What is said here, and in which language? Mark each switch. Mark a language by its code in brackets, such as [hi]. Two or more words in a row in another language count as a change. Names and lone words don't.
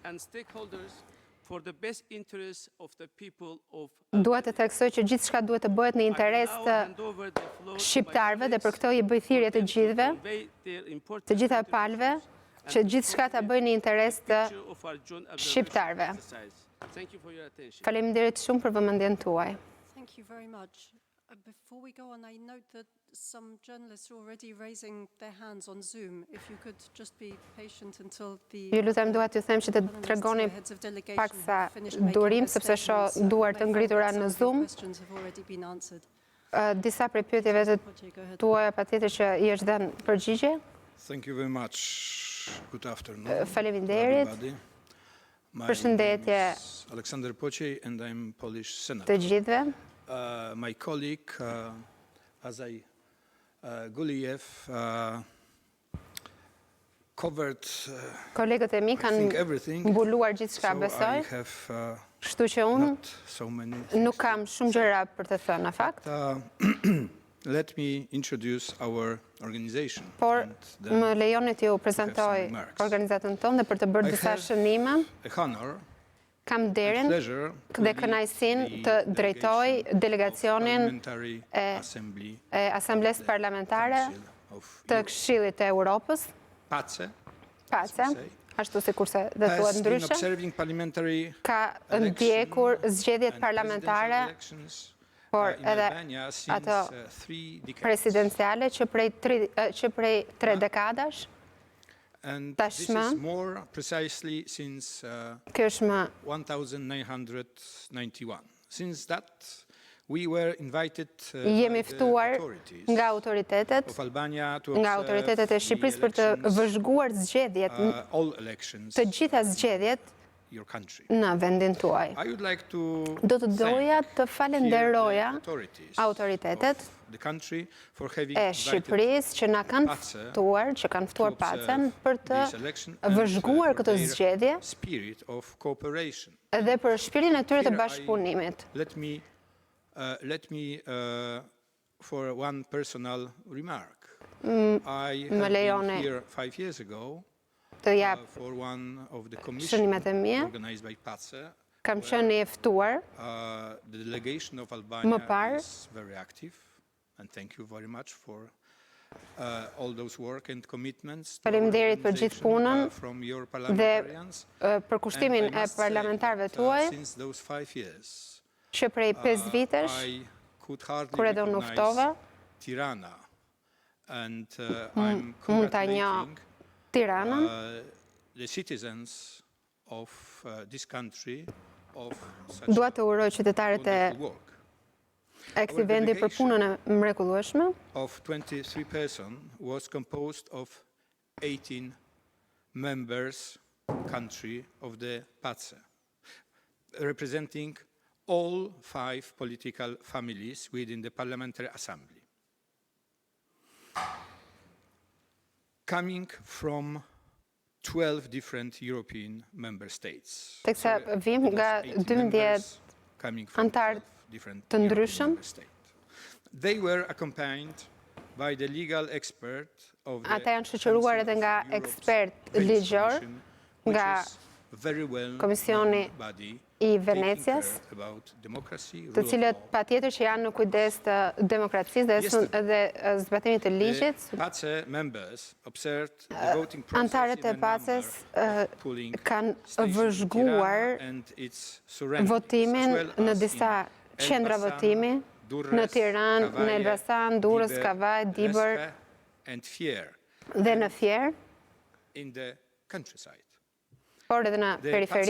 [sq] Duhet të theksoj që gjithçka duhet të bëhet në interes të shqiptarëve dhe për këto i bëj thirrje të gjithëve, të gjitha palëve, që gjithçka ta bëjnë në interes të shqiptarëve. Faleminderit shumë për vëmendjen tuaj. [en] Thank you very much. Before we go on, I note that some journalists are already raising their hands on Zoom. If you could just be patient until the... [sq] Ju lutem dua t'ju them që të tregoni paksa durim, sepse shoh duar të ngritura në Zoom. Disa prej pyetjeve të tuaja patjetër që i është dhënë përgjigje. [en] Thank you very much. Good afternoon. [sq] Faleminderit. Përshëndetje [en] Aleksander Poçej and I'm Polish [sq] të [en] senator. [sq] gjithëve. [en] My colleague Azaj Guliev covered [sq] Kolegët e mi kanë mbuluar gjithçka, besoj. Kështu që unë nuk kam shumë gjëra për të thënë në fakt. Let me introduce our organization. Por më lejoni t'ju prezantoj organizatën tonë dhe për të bërë disa shënime. Kam nderin dhe kënaqësinë të drejtoj delegacionin e Asamblesë Parlamentare të Këshillit të Europës. PACE, ashtu sikurse dhe thuhet ndryshe. Ka ndjekur zgjedhjet parlamentare, por edhe ato presidenciale që prej 3 dekadash. Tashmë, kjo është më 1991. [en] Since that, we were invited [sq] jemi ftuar nga autoritetet e Shqipërisë për të vëzhguar zgjedhjet, të gjitha zgjedhjet në vendin tuaj. Do të doja të falenderoja autoritetet e Shqipërisë që na kanë ftuar, që kanë ftuar PACE-n për të vëzhguar këtë zgjedhje dhe për shpirtin e tyre të bashkëpunimit. [en] Let me for one personal remark. I [sq] Më [en] have [sq] lejoni [en] been here 5 years ago [sq] të jap [en] for one of the [sq] shënimet e [en] commissions [sq] mia. [en] organized by PACE. [sq] Kam qenë i ftuar [en] The delegation of [sq] Më [en] Albania [sq] parë. [en] is very active and thank you very much for all those work and commitments to [sq] Faleminderit për gjithë punën [en] from your [sq] dhe [en] parliamentarians. [sq] për kushtimin e parlamentarëve tuaj [en] Since those 5 years, [sq] që prej 5 vitesh [en] I could hardly [sq] kur edhe unë uftova [en] Tirana, and I'm [sq] mund ta njoh [en] congratulating [sq] Tiranën [en] the citizens of this country of such [sq] dua të uroj qytetarët [en] wonderful work. [sq] e këtij vendi për punën e mrekullueshme. [en] Of 23 persons was composed of 18 members country of the PACE, representing all 5 political families within the Parliamentary Assembly. Coming from 12 different European member states. [sq] Teksa vim nga 12 antarë të ndryshëm. [en] They were accompanied by the legal expert of the [sq] Ata janë shoqëruar edhe nga ekspert ligjor nga Komisioni i Venecias, të cilët patjetër që janë në kujdes të demokracisë dhe zbatimit të ligjit. Antarët e PACE-s kanë vëzhguar votimin në disa qendra votimi në Tiranë, në Elbasan, Durrës, Kavaj, Dibër dhe në Fier, por edhe në periferi.